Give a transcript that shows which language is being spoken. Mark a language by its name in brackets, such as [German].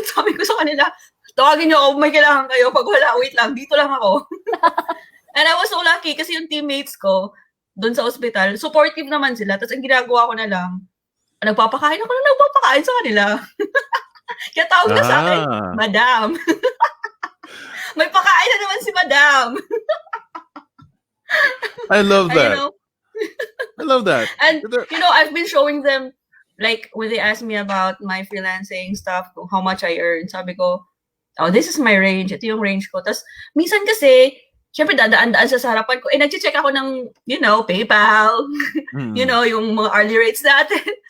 [Filipino] Sabi ko sa kanila, tawagin niyo ako, may kailangan kayo. Pag wala, wait lang, dito lang ako. [English] And I was so lucky [Filipino] kasi yung teammates ko doon sa ospital, supportive naman sila. Tapos ang ginagawa ko na lang, nagpapakain sa kanila. Kaya tawag na sa akin, Madam. May pakain na naman si Madam. [English] I love that. I love that. And, I've been showing them, like, when they ask me about my freelancing stuff, how much I earn, sabi ko, this is my range. [Filipino] Ito yung range ko. Tapos, minsan kasi, syempre, dadaan-daan sa harapan ko. Nag-check ako ng, PayPal, yung mga hourly rates natin.